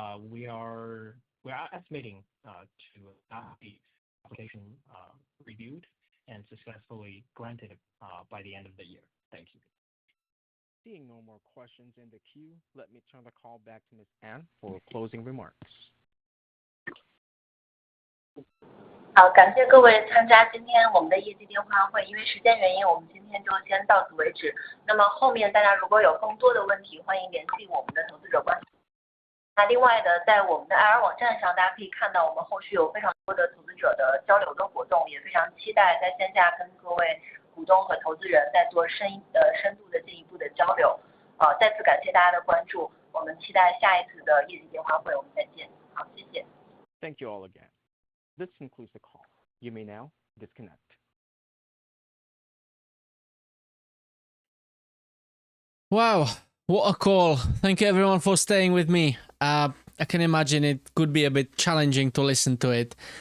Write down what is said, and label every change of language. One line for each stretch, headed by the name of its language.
English: We are estimating to have the application reviewed and successfully granted by the end of the year. Thank you. Seeing no more questions in the queue, let me turn the call back to Ms. Ann for closing remarks.
Chinese: 好，感谢各位参加今天我们的业绩电话会。因为时间原因，我们今天就先到此为止。那么后面大家如果有更多的问题，欢迎联系我们的投资者关系。那另外的，在我们的 IR 网站上，大家可以看到我们后续有非常多的投资者的交流的活动，也非常期待在线下跟各位股东和投资人在做深度的进一步的交流。再次感谢大家的关注，我们期待下一次的业绩电话会，我们再见。好，谢谢。
English: Thank you all again. This concludes the call. You may now disconnect. Wow, what a call. Thank you everyone for staying with me. I can imagine it could be a bit challenging to listen to it.